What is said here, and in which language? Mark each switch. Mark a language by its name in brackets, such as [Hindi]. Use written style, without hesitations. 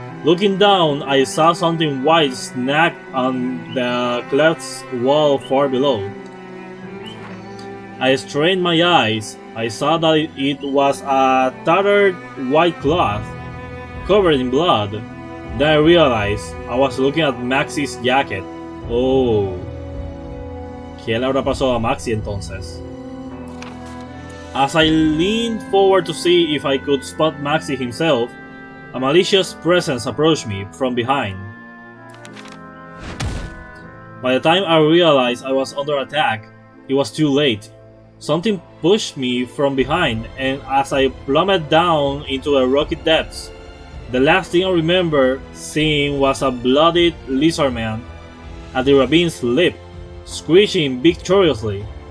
[English] Looking down, I saw something white snagged on the cleft's wall far below. I strained my eyes. I saw that it was a tattered white cloth, covered in blood. Then I realized I was looking at Maxi's jacket. Oh. [Spanish] ¿Qué le habrá pasado a Maxi entonces? [English] As I leaned forward to see if I could spot Maxi himself, a malicious presence approached me from behind. By the time I realized I was under attack, it was too late. Something pushed me from behind, and as I plummeted down into the rocky depths, the last thing I remember seeing was a bloodied lizard man at the ravine's lip, screeching victoriously.